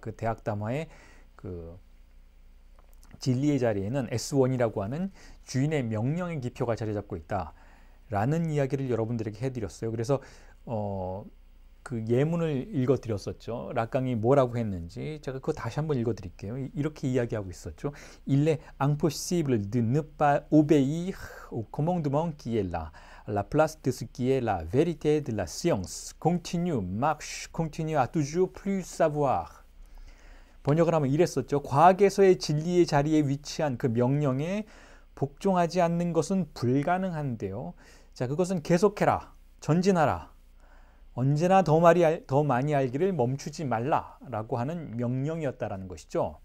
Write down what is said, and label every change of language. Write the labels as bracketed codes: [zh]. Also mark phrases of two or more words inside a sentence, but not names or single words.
[ko] 그 대학 담화의 그 진리의 자리에는 S1이라고 하는 주인의 명령의 기표가 자리 잡고 있다라는 이야기를 여러분들에게 해드렸어요. 그래서 그 예문을 읽어드렸었죠. 락강이 뭐라고 했는지 제가 그거 다시 한번 읽어드릴게요. 이렇게 이야기하고 있었죠. [fr] Il est impossible de ne pas obéir au commandement qui est là. La place de ce qui est la vérité de la science. Continue, marche, continue à toujours plus savoir. [ko] 번역을 하면 이랬었죠. 과학에서의 진리의 자리에 위치한 그 명령에 복종하지 않는 것은 불가능한데요. 자, 그것은 계속해라, 전진하라, 언제나 더 많이 알기를 멈추지 말라라고 하는 명령이었다라는 것이죠.